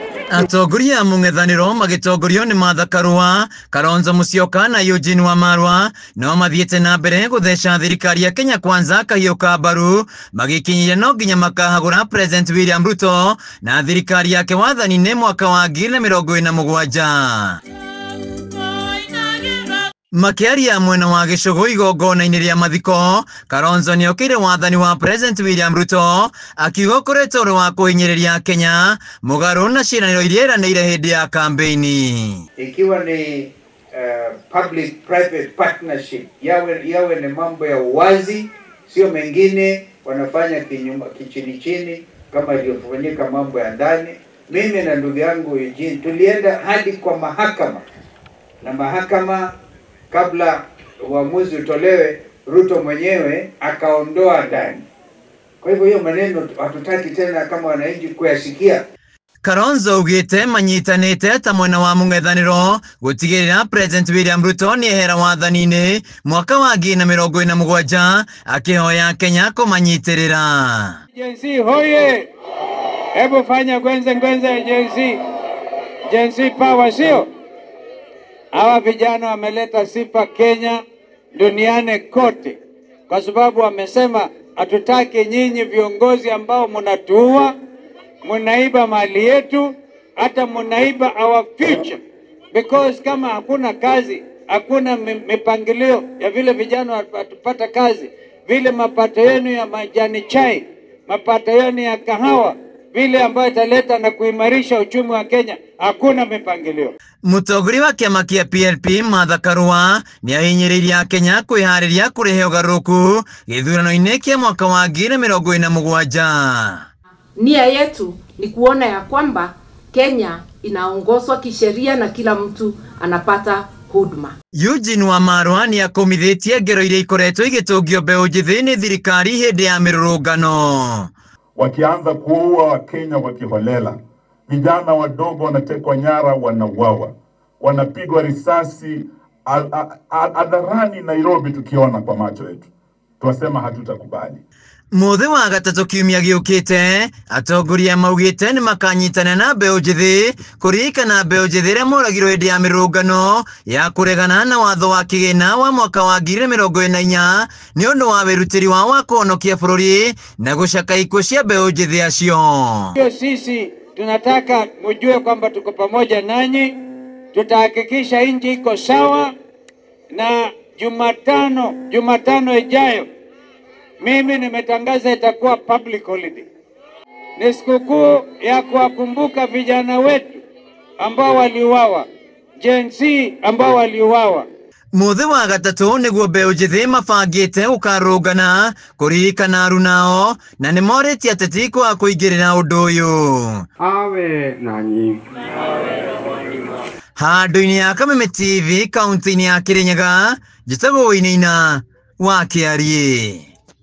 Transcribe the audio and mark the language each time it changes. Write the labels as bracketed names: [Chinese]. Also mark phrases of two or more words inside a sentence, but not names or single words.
[Kikuyu] Atongoria mung'ethaniro magitongorio ni Martha Karua, Kalonzo Musyoka na Eugene Wamalwa no mathiete na mbere gutheca thirikari ya Kenya Kwanza kahiu ka mbaru magikinyire no nginya makahagura President William Ruto na thirikari yake wathani-ini mwaka wa 2027. Makiaria mwena wa Gicugu igongona-ini ria mathiko, Kalonzo niokire wathani wa President William Ruto akiuga ukoretwo uri wa kuhinyiriria Kenya mugaru na ciraniro iria iranĩire hindi ya kampeini. [Swahili] Ikiwa ni [English] public private partnership, [Swahili] yawe ni mambo ya uwazi, sio mengine wanafanya kichini chini kama iliyofanyika mambo ya ndani. Mimi na ndugu yangu Eugene tulienda hadi kwa mahakama, na mahakama kabla uamuzi utolewe Ruto mwenyewe akaondoa ndani. Kwa hivyo hiyo maneno hatutaki tena kama wananchi kuyasikia. [Kikuyu] Kalonzo ugite manyitanite ta mwena wa mung'ethaniro gutigirira President William Ruto ni ehera wathani-ini mwaka wa 2027 akihoya Kenya kumanyitirira. [Swahili] Jensi hoye, hebu fanya gwenze Jensi power sio? Hawa vijana wameleta sifa Kenya duniani kote, kwa sababu wamesema hatutaki nyinyi viongozi ambao mnatuua, mnaiba mali yetu, hata mnaiba [English] our future. [Swahili] Because kama hakuna kazi, hakuna mipangilio ya vile vijana watapata kazi, vile mapato yenu ya majani chai, mapato yenu ya kahawa, vile ambayo italeta na kuimarisha uchumi wa Kenya, hakuna mipangilio. [Kikuyu] Mũtongoria wa kiama kia PLP Martha Karua ni ahinyĩrĩirie Kenya kwĩharĩria kũrehe ũgarũrũku gĩthurano-inĩ kia mwaka wa 2027. [Swahili] Nia yetu ni kuona ya kwamba Kenya inaongozwa kisheria na kila mtu anapata huduma. [Kikuyu] Eugene Wamalwa ni akomithitie ngero iria ikoretwo igĩtũngio mbeũ njĩthĩ nĩ thirikari hĩndĩ ya mĩrũrũngano. [Swahili] Wakianza kuua Wakenya wakiholela, vijana wadogo wanatekwa nyara, wanauawa, wanapigwa risasi hadharani Nairobi, tukiona kwa macho yetu. Tuwasema hatutakubali. [Kikuyu] Muthi wa gatatu kiumia giukite atongoria maugite ni makanyitana na mbeũ njĩthĩ kuririkana mbeũ njĩthĩ iria moragirwo hĩndĩ ya mĩrũrũngano ya kuregana na watho wa kĩgĩna wa mwaka wa 2024 ni ũndũ wa wĩrutĩri wao wa kũhonokia bũrũri na gũcaka ikuũ cia mbeũ njĩthĩ acio. [Swahili] Sisi tunataka mjue kwamba tuko pamoja nanyi, tutahakikisha nchi iko sawa, na Jumatano ijayo mimi nimetangaza itakuwa [English] public holiday. [Swahili] Ni sikukuu ya kuwakumbuka vijana wetu ambao waliuawa, Gen Z ambao waliuawa. [Kikuyu] Muthi wa gatatu niguo mbeũ njĩthĩ mabangĩte gũkarũngana kũririkana arunao na nĩ morĩtie ateti kwa kũingĩrĩra ũndũ ũyũ. [Swahili] Awe nanyi. [Kikuyu] Handũ-inĩ ya Kameme TV kaunti-inĩ ya Kirinyaga, njĩtagwo Wainaina wa Kiarie.